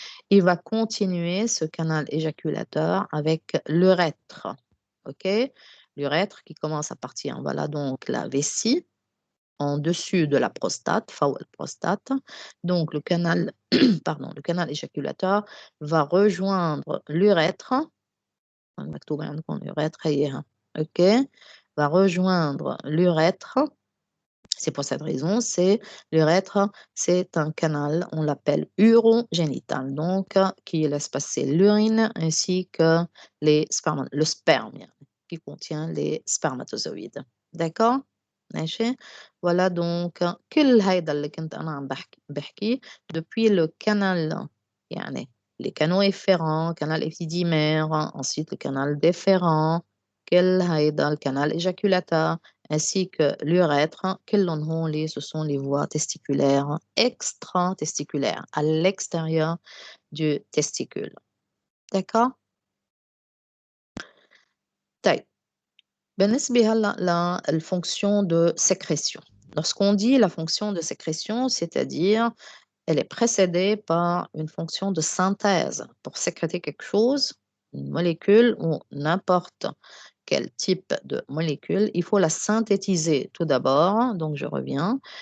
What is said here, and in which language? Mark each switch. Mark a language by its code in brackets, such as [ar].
[fr] Il va continuer ce canal éjaculateur avec l'urètre. OK? L'urètre qui commence à partir, voilà donc la vessie en dessus de la prostate, [ar] فوق [fr] prostate. Donc le canal, pardon, le canal éjaculateur va rejoindre l'urètre. [ar] مكتوب عندكم urètre هيها. [fr] OK? Va rejoindre l'urètre. C'est pour cette raison, l'urètre, c'est un canal, on l'appelle urogénital, donc qui laisse passer l'urine ainsi que le sperme qui contient les spermatozoïdes. D'accord? [ar] ماشي. [fr] Voilà donc [ar] كل هيدا اللي كنت أنا عم بحكي [fr] depuis le canal [ar] يعني [fr] les canaux efférents, canal épididymaire, ensuite le canal déférent, [ar] كل هيدا [fr] le canal éjaculateur ainsi que l'urètre, ce sont les voies testiculaires extra-testiculaires, à l'extérieur du testicule. D'accord? [ar] طيب بالنسبة هلأ لل [fr] fonction de sécrétion. Lorsqu'on dit la fonction de sécrétion, c'est-à-dire elle est précédée par une fonction de synthèse pour sécréter quelque chose, une molécule ou n'importe quel type de molécule, il faut la synthétiser tout d'abord. Donc, je reviens.